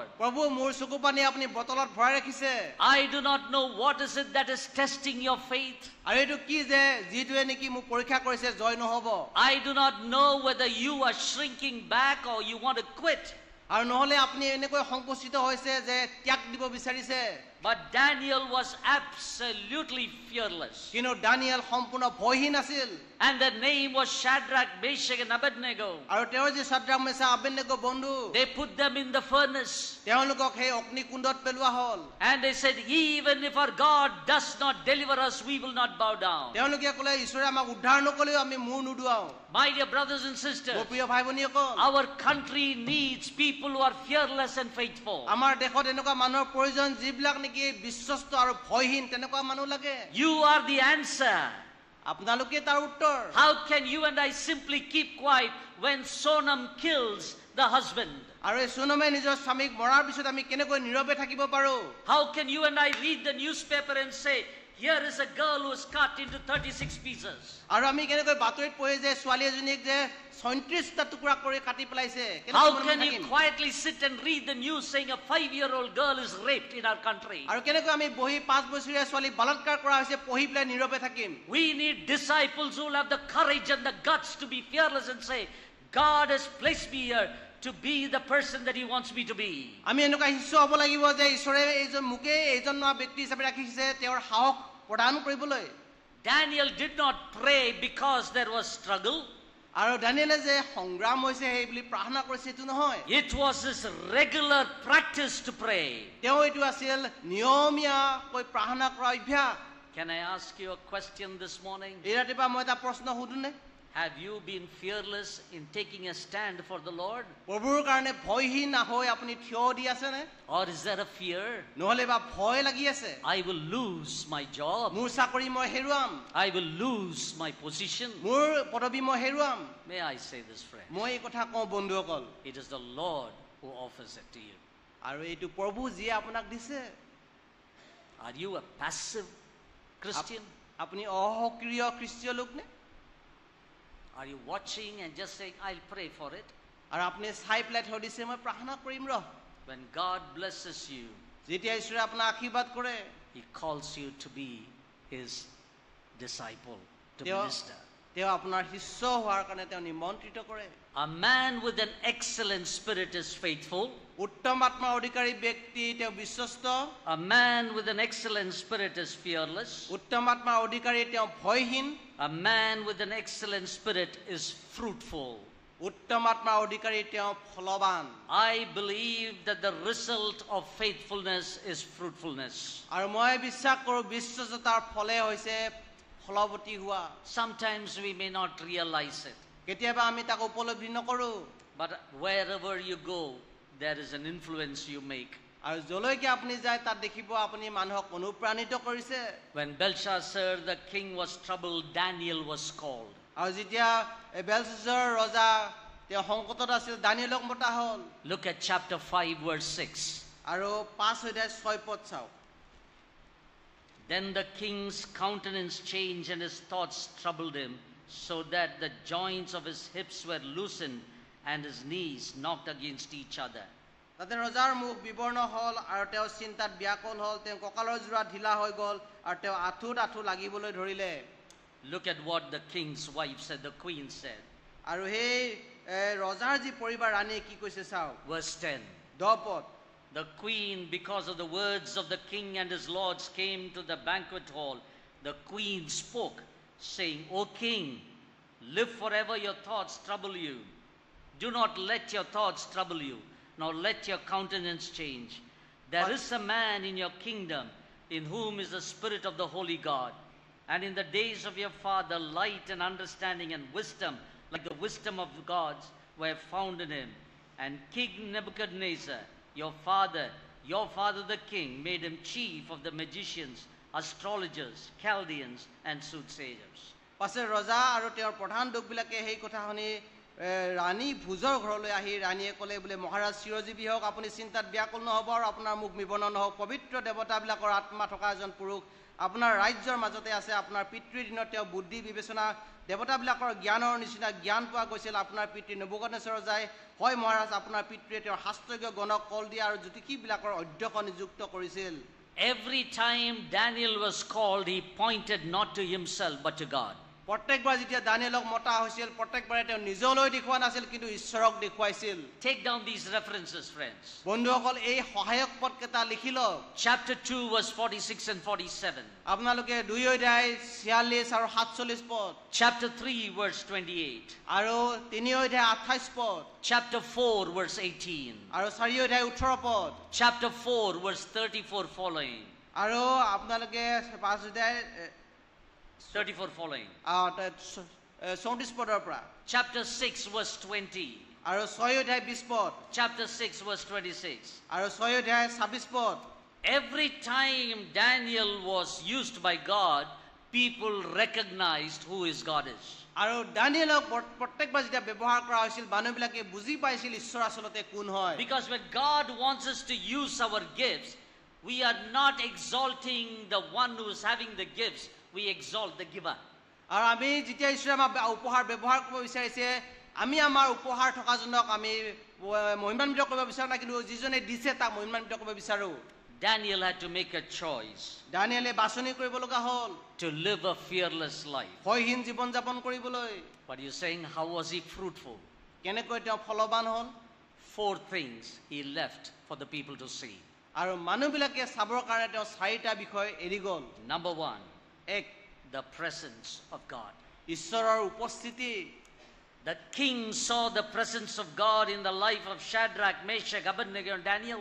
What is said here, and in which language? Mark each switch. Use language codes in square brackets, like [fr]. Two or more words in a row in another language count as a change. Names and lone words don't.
[as] প্ৰভু মোৰ চকু পানী আপুনি বটলত ভৰাই ৰাখিছে [en] I do not know what is it that is testing your faith. [as] আৰু এইটো কি যে যিটোৱে নেকি মোক পৰীক্ষা কৰিছে জয় নহব [en] I do not know whether you are shrinking back or you want to quit. [as] আৰু নহলে আপুনি এনেকৈ সংকুচিত হৈছে যে ত্যাগ দিব বিচাৰিছে [en] But Daniel was absolutely fearless. [as] কিন্তু দানিয়েল সম্পূৰ্ণ ভয়হীন আছিল [en] And their name was Shadrach, Meshach and Abednego. [as] আৰু তেওঁৰ যে সাদ্ৰাক মেছাক আবেদনেগো বন্ধু [en] They put them in the furnace. [as] তেওঁলোকক সেই অগ্নিকুণ্ডত পেলোৱা হ'ল [en] And they said, even if our God does not deliver us, we will not bow down. [as] তেওঁলোকে ক'লে ঈশ্বৰে আমাক উদ্ধাৰ নকলেও আমি মূৰ নুদুৱাও [en] My dear brothers and [as] মোৰ [en] sisters, [as] প্ৰিয় ভাই ভনীসকল [en] our country needs people who are fearless and faithful. [as] আমাৰ দেশত এনেকুৱা মানুহৰ প্ৰয়োজন যিবিলাক নেকি বিশ্বস্ত আৰু ভয়হীন তেনেকুৱা মানুহ লাগে [en] You are the answer. [as] আপোনালোকে তাৰ উত্তৰ [en] How can you and I simply keep quiet when Sonam kills the husband? [as] আৰু এই সোনমে নিজৰ স্বামীক মৰাৰ পিছত আমি কেনেকৈ নীৰৱে থাকিব পাৰো [en] How can you and I read the newspaper and say, here is a girl who is cut into 36 pieces? [as] আৰু আমি কেনেকৈ বাতৰিত পঢ়ি যে ছোৱালী এজনীক যে 37টা টুকুৰা কৰি কাটি পেলাইছে [en] How can you quietly sit and read the news saying a 5-year-old girl is raped in our country? [as] আৰু কেনেকৈ আমি বহি 5 বছৰীয়া ছোৱালী বলাৎকাৰ কৰা হৈছে পঢ়ি পেলাই নীৰৱে থাকিম [en] We need disciples who will have the courage and the guts to be fearless and say, God has placed me here to be the person that he wants me to be. [as] আমি এনেকুৱা শিষ্য হ'ব লাগিব যে ঈশ্বৰে এইজন মুকে এইজন ব্যক্তি হিচাপে ৰাখিছে তেওঁৰ সাহস প্ৰদান কৰিবলৈ [en] Daniel did not pray because there was struggle. [as] আৰু দানিয়েলে যে সংগ্ৰাম হৈছে সেই বুলি প্ৰাৰ্থনা কৰিছে এটো নহয় [en] It was his regular practice to pray. [as] তেওঁ এটো আছিল নিয়মীয়া কৈ প্ৰাৰ্থনা কৰা অভ্যাস [en] Can I ask you a question this morning? [as] এই ৰাতিপুৱা মই এটা প্ৰশ্ন সুধুনে [en] Have you been fearless in taking a stand for the Lord? [as] প্ৰভুৰ কাৰণে ভয়হীন হৈ আপুনি থিয় দি আছে নে [en] Or is there a fear? [as] নহলে বা ভয় লাগি আছে [en] I will lose my job. [as] মোৰ চাকৰি মই হেৰুৱাম [en] I will lose my position. [as] মোৰ পদবী মই হেৰুৱাম [en] May I say this, friend? [as] মই এই কথা কওঁ বন্ধুসকল [en] It is the Lord who offers it to you. [as] আৰু এইটো প্ৰভু যিয়ে আপোনাক দিছে [en] Are you a passive Christian? [as] আপুনি অসক্ৰিয় খ্ৰীষ্টীয় লোক নে [en] Are you watching and just saying, I'll pray for it? [as] আৰু আপুনি চাই পেলাই থৈ দিছে মই প্ৰাৰ্থনা কৰিম ৰহ [en] When God blesses you, [as] যেতিয়া ঈশ্বৰে আপোনাক আশীৰ্বাদ কৰে [en] he calls you to be his disciple, to [as] তেওঁ [en] minister. [as] তেওঁ আপোনাৰ শিষ্য হোৱাৰ কাৰণে তেওঁ নিমন্ত্ৰিত কৰে [en] A man with an excellent spirit is faithful. [as] উত্তম আত্মাৰ অধিকাৰী ব্যক্তি তেওঁ বিশ্বস্ত [en] A man with an excellent spirit is fearless. [as] উত্তম আত্মাৰ অধিকাৰী তেওঁ ভয়হীন [en] A man with an excellent spirit is fruitful. [as] উত্তম আত্মাৰ অধিকাৰী তেওঁ ফলৱান [en] I believe that the result of faithfulness is fruitfulness. [as] আৰু মই বিশ্বাস কৰোঁ বিশ্বস্ততাৰ ফলে হৈছে ফলৱতী হোৱা [en] Sometimes we may not realize it, [as] কেতিয়াবা আমি তাক উপলব্ধি নকৰোঁ [en] but wherever you go, there is an influence you make. [as] আৰু যলৈকে আপুনি যায় তাত দেখিব আপুনি মানুহক অনুপ্ৰাণিত কৰিছে [en] When Belshazzar the king was troubled, Daniel was called. [as] আৰু যেতিয়া বেলশাজাৰ ৰজা তেওঁ সংকটত আছিল দানিয়েলক মতা হ'ল [en] Look at chapter 5 verse 6. [as] আৰু 5 অধ্যায় 6 পদ চাওক [en] Then the king's countenance changed and his thoughts troubled him, so that the joints of his hips were loosened and his knees knocked against each other. [as] তাতে ৰজাৰ মুখ বিবৰ্ণ হ'ল আৰু তেওঁ চিন্তাত ব্যাকুল হ'ল তেওঁ কঁকালৰ জোৰা ঢিলা হৈ গ'ল আৰু তেওঁ আঁঠুত আঁঠু লাগিবলৈ ধৰিলে [en] Look at what the king's wife said, the queen said. [as] আৰু সেই ৰজাৰ যি পৰিবাৰ ৰাণীয়ে কি কৈছে চাওক [en] Verse 10. [as] 10 পদ [en] The queen, because of the words of the king and his lords, came to the banquet hall. The queen spoke, saying, O king, live forever, your thoughts trouble you. Do not let your thoughts trouble you, nor let your countenance change. There is a man in your kingdom in whom is the spirit of the holy God. And in the days of your father, light and understanding and wisdom, like the wisdom of the gods, were found in him. And King Nebuchadnezzar, your father the king, made him chief of the magicians, astrologers, Chaldeans, and soothsayers. [as] পাছে ৰজা আৰু তেওঁৰ প্ৰধান লোকবিলাকে সেই কথা শুনি ৰাণী ভোজৰ ঘৰলৈ আহি ৰাণীয়ে ক'লে বোলে মহাৰাজ চিৰজীৱী হওক আপুনি চিন্তাত ব্যাকুল নহ'ব আৰু আপোনাৰ মুখ বিবৰ্ণ নহওক পবিত্ৰ দেৱতাবিলাকৰ আত্মা থকা এজন পুৰুষ আপোনাৰ ৰাজ্যৰ মাজতে আছে আপোনাৰ পিতৃৰ দিনত তেওঁ বুদ্ধি বিবেচনা দেৱতাবিলাকৰ জ্ঞানৰ নিচিনা জ্ঞান পোৱা গৈছিল আপোনাৰ পিতৃ নবুকদনেছৰ যায় হয় মহাৰাজ আপোনাৰ পিতৃয়ে তেওঁৰ শাস্ত্ৰজ্ঞ গণক কল দিয়া আৰু জ্যোতিষীবিলাকৰ অধ্যক্ষ নিযুক্ত কৰিছিল [en] Every time Daniel was called, he pointed not to himself but to God. [as] প্ৰত্যেকবাৰ যেতিয়া দানিয়েলক মতা হৈছিল প্ৰত্যেকবাৰে তেওঁ নিজলৈ দেখুৱা নাছিল কিন্তু ঈশ্বৰক দেখুৱাইছিল [en] Take down these references, friends. [as] বন্ধুসকল এই সহায়ক পদকেইটা লিখি লওক [en] Chapter 2, verse 46 and 47. [as] আপোনালোকে 2 অধ্যায় 46 আৰু 47 পদ [en] Chapter 3, verse 28. [as] আৰু 3 অধ্যায় 28 পদ [en] Chapter 4, verse 18. [as] আৰু 4 অধ্যায় 18 পদ [en] Chapter 4, verse 34 following. [as] আৰু আপোনালোকে 5 অধ্যায় [en] 34 following. [as] 34 পদৰ পৰা [en] Chapter 6, verse 20. [as] আৰু 6 অধ্যায় 20 পদ [en] Chapter 6, verse 26. [as] আৰু 6 অধ্যায় 26 পদ [en] Every time Daniel was used by God, people recognized who his God is. [as] আৰু দানিয়েলক প্ৰত্যেকবাৰ যেতিয়া ব্যৱহাৰ কৰা হৈছিল মানুহবিলাকে বুজি পাইছিল ঈশ্বৰ আচলতে কোন হয় [en] Because when God wants us to use our gifts, we are not exalting the one who is having the gifts, we exalt the giver. [as] আৰু আমি যেতিয়া ঈশ্বৰে আমাৰ উপহাৰ ব্যৱহাৰ কৰিব বিচাৰিছে আমি আমাৰ উপহাৰ থকাজনক আমি মহিমান্বিত কৰিব বিচাৰো না কিন্তু যিজনে দিছে তাক মহিমান্বিত কৰিব বিচাৰো [en] Daniel had to make a choice [as] দানিয়েলে বাছনি কৰিব লগা হ'ল [en] to live a fearless life. [as] ভয়হীন জীৱন যাপন কৰিবলৈ [en] But you're saying, how was he fruitful? [as] কেনেকৈ তেওঁ ফলৱান হ'ল [en] 4 things he left for the people to see. [as] আৰু মানুহবিলাকে চাবৰ কাৰণে তেওঁ 4টা বিষয় এৰি গ'ল [en] Number 1, [as] 1 [en] the presence of God. [as] ঈশ্বৰৰ উপস্থিতি [en] The king saw the presence of God in the life of Shadrach, Meshach, Abednego, and Daniel.